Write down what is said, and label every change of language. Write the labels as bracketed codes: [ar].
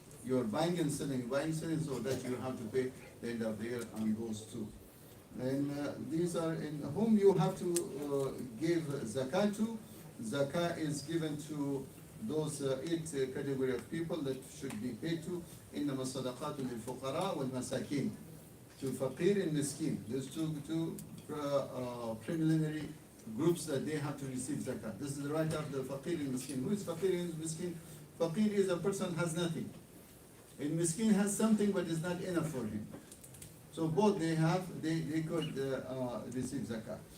[en] You are buying and selling, so that you have to pay the end of the year on those two. And these are in whom you have to give zakah to. Zakah is given to those 8 category of people that should be paid to. [ar] إنما الصدقات للفقراء والمساكين. [en] To faqir and miskin. There's two preliminary groups that they have to receive zakah. This is the right of the faqir and miskin. Who is faqir and miskin? Faqir is a person has nothing. And miskin has something but is not enough for him. So both they could receive zakah.